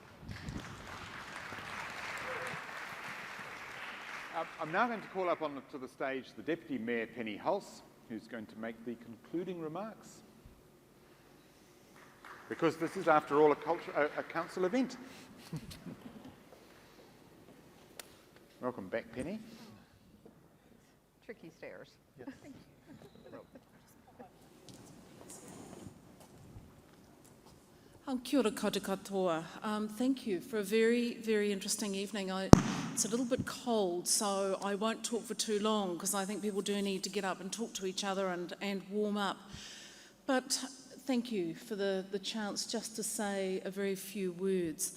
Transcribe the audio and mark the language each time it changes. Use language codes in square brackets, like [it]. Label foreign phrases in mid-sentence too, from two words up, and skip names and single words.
[en] I'm now going to call up onto the stage the Deputy Mayor, Penny Hulse, who's going to make the concluding remarks. Because this is, after all, a council event. Welcome back, Penny. Tricky stairs. Yes. [mi] Kia ora koutou katoa. [en] Thank you for a very, very interesting evening. It's a little bit cold, so I won't talk for too long because I think people do need to get up and talk to each other and warm up. But thank you for the chance just to say a very few words.